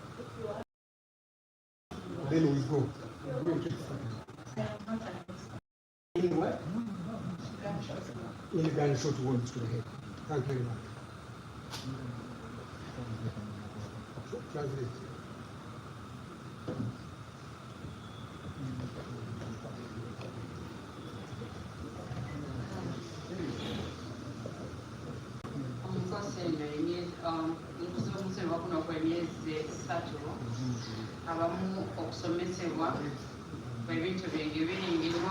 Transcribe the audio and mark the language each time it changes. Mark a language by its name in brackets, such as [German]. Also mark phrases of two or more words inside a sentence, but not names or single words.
[English] Then we go. We go to expert. I am not an expert. In what? Gunshot. In gunshot wounds to the head. Thank you very much. Translate. [Ganda] Okusomesebwa kuno kw'emyezi esatu abamu okusomesebwa kw'ebintu bingi biringirwa